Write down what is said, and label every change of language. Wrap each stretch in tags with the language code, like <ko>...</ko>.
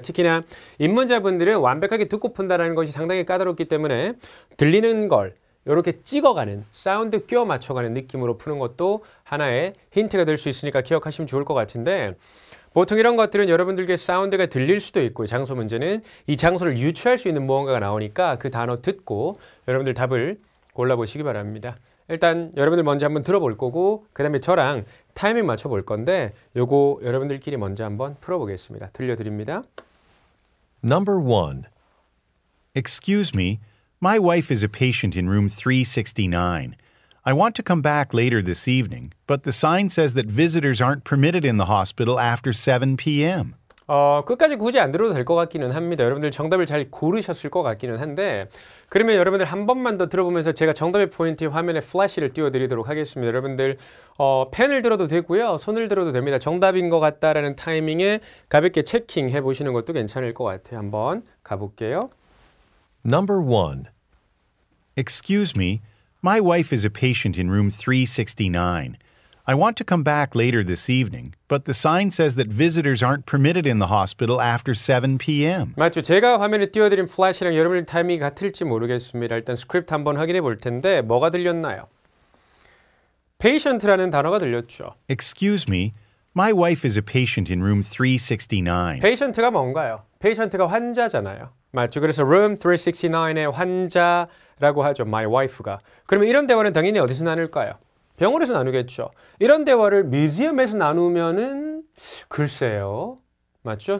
<ko>특히나 입문자분들은 완벽하게 듣고 푼다는 것이 상당히 까다롭기 때문에 들리는 걸 이렇게 찍어가는 사운드 끼워 맞춰가는 느낌으로 푸는 것도 하나의 힌트가 될 수 있으니까 기억하시면 좋을 것 같은데 보통 이런 것들은 여러분들께 사운드가 들릴 수도 있고 장소 문제는 이 장소를 유추할 수 있는 무언가가 나오니까 그 단어 듣고 여러분들 답을 골라보시기 바랍니다. 일단 여러분들 먼저 한번 들어볼 거고 그 다음에 저랑 타이밍 맞춰 볼 건데 요거 여러분들끼리 먼저 한번 풀어보겠습니다. 들려드립니다.</ko> <en>Number 1. Excuse me, my wife is a patient in room 369. I want to come back later this evening, but the sign says that visitors aren't permitted in the hospital after 7 p.m.</en> <ko>끝까지 굳이 안 들어도 될 것 같기는 합니다. 여러분들 정답을 잘 고르셨을 것 같기는 한데 그러면 여러분들 한 번만 더 들어보면서 제가 정답의 포인트 화면에 플래시를 띄워드리도록 하겠습니다. 여러분들 펜을 들어도 되고요. 손을 들어도 됩니다. 정답인 것 같다라는 타이밍에 가볍게 체킹해 보시는 것도 괜찮을 것 같아요. 한번 가볼게요.</ko> <en>Number 1. Excuse me, my wife is a patient in room 369. I want to come back later this evening, but the sign says that visitors aren't permitted in the hospital after 7 p.m.</en> <ko>맞죠? 제가 화면에 띄워드린 플래시랑 여러분들 타이밍이 같을지 모르겠습니다. 일단 스크립트 한번 확인해 볼 텐데 뭐가 들렸나요? patient라는 단어가 들렸죠.</ko> <en>Excuse me, my wife is a patient in room 369.</en> <ko>patient가 뭔가요? patient가 환자잖아요. 맞죠? 그래서 room 369의 환자라고 하죠.</ko> <en>my wife가.</en> <ko>그러면 이런 대화는 당연히 어디서 나눌까요? 병원에서 나누겠죠. 이런 대화를 뮤지엄에서 나누면은 글쎄요. 맞죠?</ko>